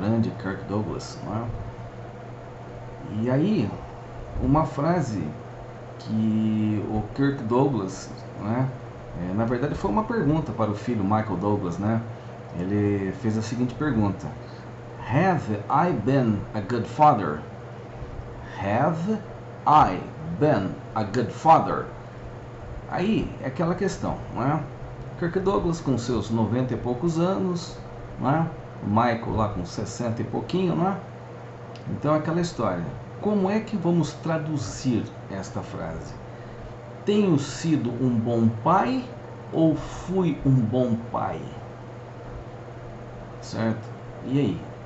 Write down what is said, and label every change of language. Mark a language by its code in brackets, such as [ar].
[pt] Grande Kirk Douglas, né? E aí, uma frase que o Kirk Douglas, né? Na verdade foi uma pergunta para o filho Michael Douglas, né? Ele fez a seguinte pergunta: [en] Have I been a good father? Have I been a good father? [pt] Aí é aquela questão, não é? Kirk Douglas com seus 90 e poucos anos, não é? Michael lá com 60 e pouquinho, não é? Então é aquela história. Como é que vamos traduzir esta frase? Tenho sido um bom pai ou fui um bom pai? Certo? E aí?